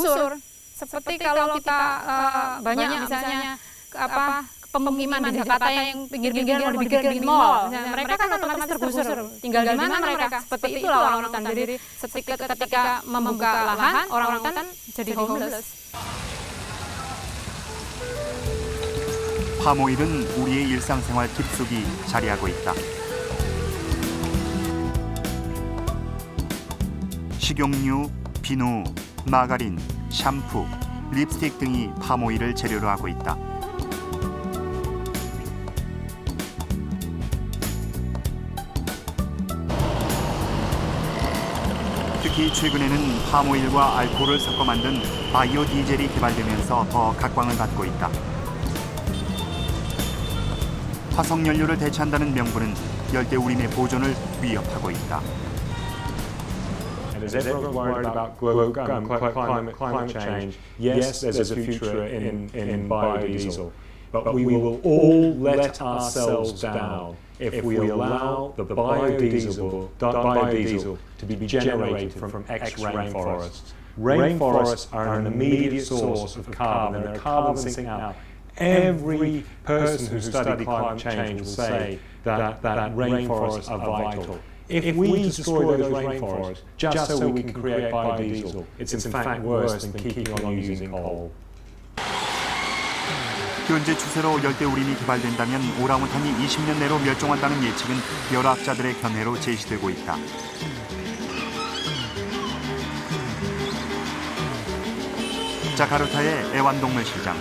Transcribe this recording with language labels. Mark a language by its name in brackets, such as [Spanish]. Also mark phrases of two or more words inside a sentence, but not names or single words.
[Indonesian] Seperti kalau kita banyak misalnya pemukiman di Jakarta yang pinggir-pinggir mau dibikin mall. Nah, mereka kan otomatis tergusur. Tinggal di mana mereka? Seperti itulah orangutan. Jadi ketika membuka lahan, orangutan jadi homeless. [Korean] 파모일은 우리의 일상생활 깊숙이 자리하고 있다. 식용유, 비누, 마가린, 샴푸, 립스틱 등이 파모일을 재료로 하고 있다. 특히 최근에는 파모일과 알코올을 섞어 만든 바이오 디젤이 개발되면서 더 각광을 받고 있다. 화석 연료를 대체한다는 명분은 열대우림의 보존을 위협하고 있다. [English] And is everyone worried about climate change? Yes, there's a future in biodiesel, but we will all let ourselves down if we allow the biodiesel to be generated from ex-rainforests. Rainforests are an immediate source of carbon. They're a carbon sink now. Every person who studies climate change will say that rainforests are vital. If we destroy those rainforests just so we can create biodiesel, it's in fact worse than keeping on using coal. [Korean] 현재 추세로 열대우림이 개발된다면 오랑우탄이 20년 내로 멸종한다는 예측은 여러 학자들의 견해로 제시되고 있다. 자카르타의 애완동물 시장.